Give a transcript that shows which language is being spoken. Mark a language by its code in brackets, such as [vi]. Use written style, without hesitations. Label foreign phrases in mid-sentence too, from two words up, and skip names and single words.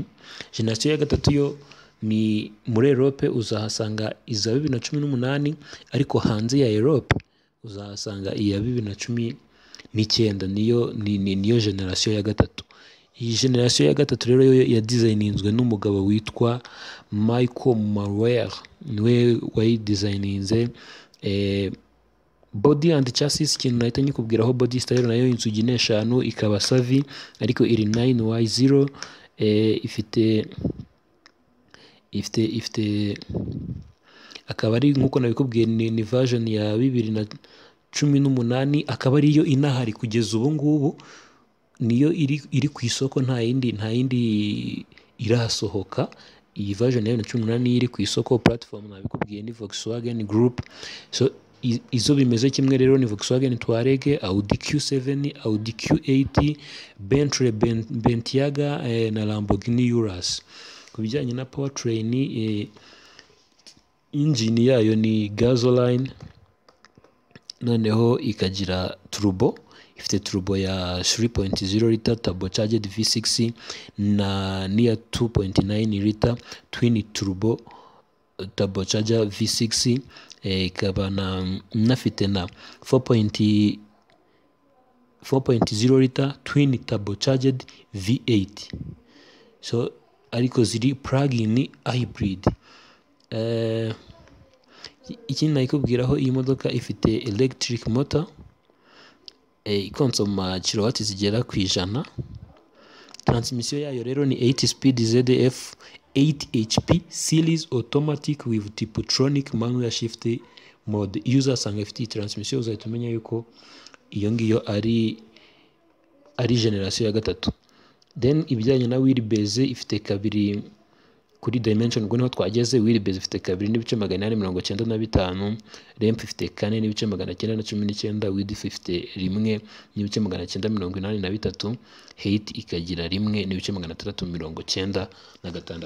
[rw] Generasiyo ya gatatu yo ni muri Europe, uzahasanga iza 2018, ariko hanze ya Europe uzahasanga iya 2019. niyo generasiyo ya gatatu. Iyi generasiyo ya gatatu rero yo ya designinzwe n'umugabo witwa Michael Maurer, niwe wayidesigninze. [en] Body and chassis, [rw] ikintu nahita nyikubwiraho, [en] body style [rw] nayo inzugi 5, ikaba savi ariko iri 9Y0. ifite akaba ari nkuko nabikubwiye, ni version ya 2018, akaba ariyo inahari kugeza ubu ngubu, niyo iri ku isoko, nta yindi irasohoka. iyi version ya 2018 iri ku isoko. Platform nabikubwiye ni Volkswagen Group. So izo bimeze kimwe rero ni Volkswagen Touareg, Audi Q7, Audi Q8, Bentley Bentayga na Lamborghini Urus. Ku bijyanye na powertrain, engine yayo ni gasoline, noneho ikagira turbo. Ifite turbo ya [en] 3.0 liter turbocharged V6 [rw] na niya [en] 2.9 liter twin turbo turbocharger V6. [rw] Ikaba nafite na [en] 4.0 liter twin turbocharged V8. [rw] So ariko ziri [en] plug-in hybrid. [rw] Ikindi nakubwiraho, iyi modoka ifite [en] electric motor [rw] ikonsoma kilowati zigera ku 100. Transmission yayo rero ni [en] 8 speed ZF 8 HP series automatic with Tiptronic manual shift mode. [rw] Iyo uzasanga ifite transmission uzahita umenya yuko iyo ngiyo ari generation ya gatatu. Then ibijyanye na wheelbase, ifite kabiri kuri dimension, ubwo niho twageze. Wheelbase ifite 2.895, length ifite 4.919, width ifite 1.983, height ikagira 1.696.